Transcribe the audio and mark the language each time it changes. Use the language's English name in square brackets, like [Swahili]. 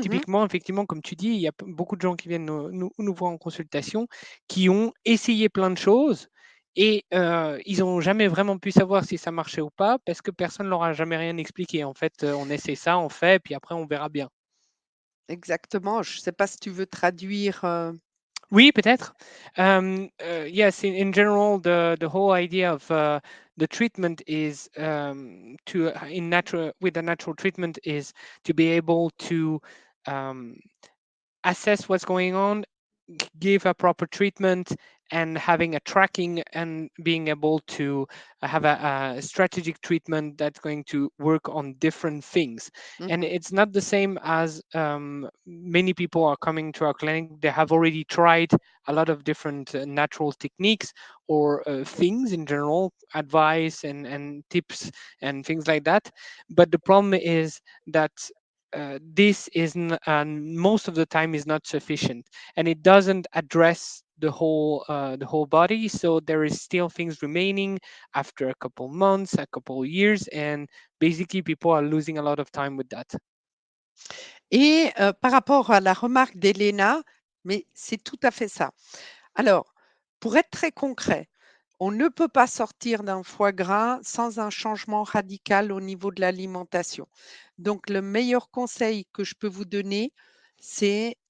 [French] typiquement, effectivement, comme tu dis, il y a beaucoup de gens qui viennent nous voir en consultation, qui ont essayé plein de choses et ils n'ont jamais vraiment pu savoir si ça marchait ou pas parce que personne ne leur a jamais rien expliqué. En fait, on essaie ça, on fait, puis après, on verra bien. Exactement. Je ne sais pas si tu veux traduire, Oui, peut-être. [English] Yes, in general, the whole idea of the treatment is to in natural with the natural treatment is to be able to um, assess what's going on, give a proper treatment, and having a tracking and being able to have a strategic treatment that's going to work on different things. And it's not the same as many people are coming to our clinic. They have already tried a lot of different natural techniques or things in general, advice and tips and things like that. But the problem is that this is most of the time is not sufficient, and it doesn't address the whole body. So there is still things remaining after a couple months, a couple years, and basically people are losing a lot of time with that. [French] Et par rapport à la remarque d'Elena, mais c'est tout à fait ça. Alors, pour être très concret, on ne peut pas sortir d'un foie gras sans un changement radical au niveau de l'alimentation. Donc le meilleur conseil que je peux vous donner, c'est,